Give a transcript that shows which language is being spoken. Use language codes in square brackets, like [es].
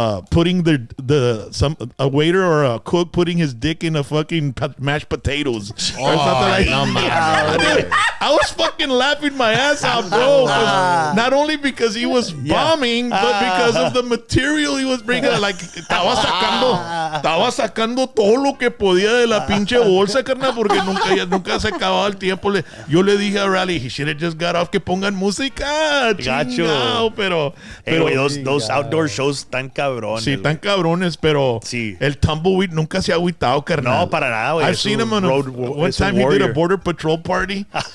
[en] putting a waiter or a cook putting his dick in a fucking mashed potatoes. Or something like that. I was fucking laughing my ass out, bro. Not only because he was bombing, but because of the material he was bringing. [es] Like, estaba sacando todo lo que podía de la pinche bolsa, carnal, porque nunca se acababa el tiempo. Yo le dije a Rally, [en] he should have just got off, [es] que pongan música. Chingao, pero [en] those outdoor shows [es] tan cabrones. Sí, tan cabrones, pero el tumbleweed nunca se ha agüitado, carnal. No, para nada, güey. [en] I've seen him on one time he did a border patrol party.